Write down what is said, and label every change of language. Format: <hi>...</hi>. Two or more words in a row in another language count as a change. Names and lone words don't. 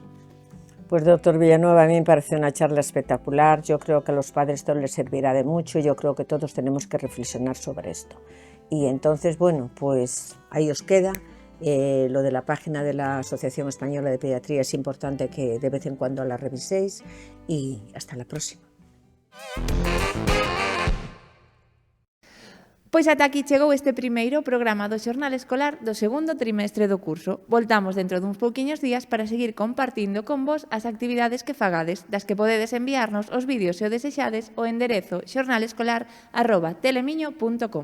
<es>Pues doctor Villanueva, a mí me parece una charla espectacular, yo creo que a los padres esto les servirá de mucho y yo creo que todos tenemos que reflexionar sobre esto. Y entonces, bueno, pues ahí os queda. Lo de la página de la Asociación Española de Pediatría es importante que de vez en cuando la reviséis y hasta la próxima.</es> <gl>Pois ata aquí chegou este primeiro programa do Xornal Escolar do segundo trimestre do curso. Voltamos dentro duns pouquiños días para seguir compartindo con vos as actividades que fagades, das que podedes enviarnos os vídeos se o desexades ao enderezo xornalescolar@telemiño.com.</gl>